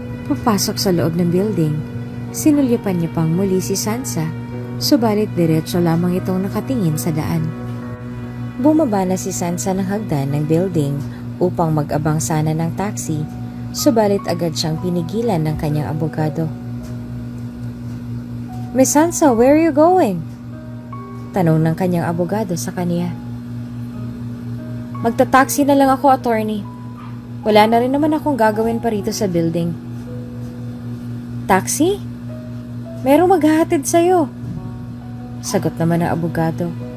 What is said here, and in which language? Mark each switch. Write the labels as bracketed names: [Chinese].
[Filipino] Papasok sa loob ng building, sinulyapan niya pang muli si Sansa, subalit diretso lamang itong nakatingin sa daan. Bumaba na si Sansa ng hagdan ng building upang mag-abang sana ng taxi, subalit agad siyang pinigilan ng kanyang abogado. [English] Miss Sansa, where are you going? [Filipino] Tanong ng kanyang abogado sa kanya. Magta-taxi na lang ako, attorney. Wala na rin naman akong gagawin pa rito sa building. Taxi? Merong maghahatid sa'yo. Sagot naman ng abogado.